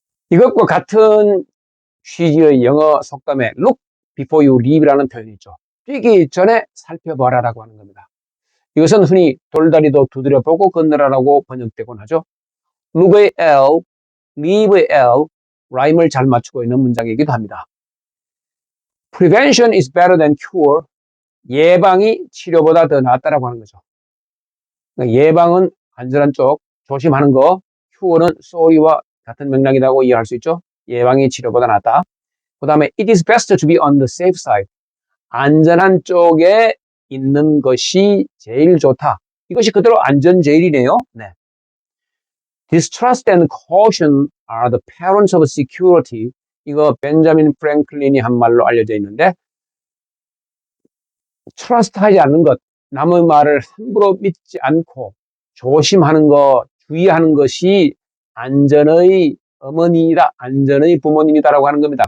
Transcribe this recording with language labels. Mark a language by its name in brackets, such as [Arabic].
[Korean] 이것과 같은 취지의 영어 속담에 [English] look before you leave [Korean] 라는 표현이 있죠. 뛰기 전에 살펴봐라라고 하는 겁니다. 이것은 흔히 돌다리도 두드려보고 건너라라고 번역되곤 하죠. look의 L, leave의 L, 라임을 잘 맞추고 있는 문장이기도 합니다. [English] Prevention is better than cure. [Korean] 예방이 치료보다 더 낫다라고 하는 거죠. 그러니까 예방은 안전한 쪽, 조심하는 거, cure는 sorry와 같은 맥락이라고 이해할 수 있죠. 예방이 치료보다 낫다. 그 다음에 [English] it is best to be on the safe side. [Korean] 안전한 쪽에 있는 것이 제일 좋다. 이것이 그대로 안전제일이네요. 네. [English] Distrust and caution are the parents of security. [Korean] 이거 벤자민 프랭클린이 한 말로 알려져 있는데, 트러스트하지 않는 것, 남의 말을 함부로 믿지 않고 조심하는 것, 주의하는 것이 안전의 어머니이다, 안전의 부모님이다라고 하는 겁니다.